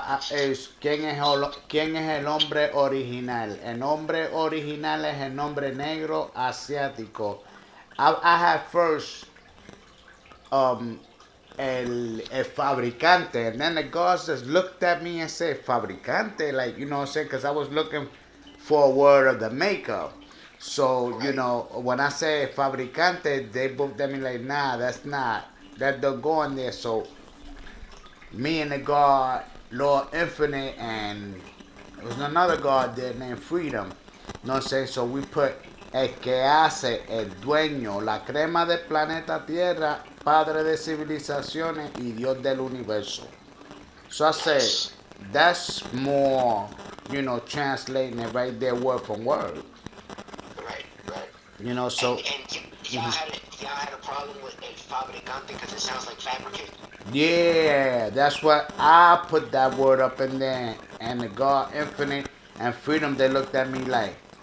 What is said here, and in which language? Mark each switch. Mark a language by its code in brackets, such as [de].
[es] Es quién es el hombre original. El hombre original es el nombre negro asiático. [en] I had first el fabricante, and then the God just looked at me and said fabricante, like what I'm saying, because I was looking for a word of the makeup. So when I say fabricante, they both at me like, nah, that's not, that don't go in there. So me and the God, Lord Infinite, and there was another God there named Freedom. [es] No sé, [en] so we put [es] el que hace, el dueño, la crema del planeta Tierra, padre de civilizaciones y Dios del universo. [en] So I say, that's more, translating it right there word for word. Right. So. And y'all had a problem with el fabricante because it sounds like fabricate. Yeah, that's what I put that word up in there. And the God Infinite and Freedom, they looked at me like,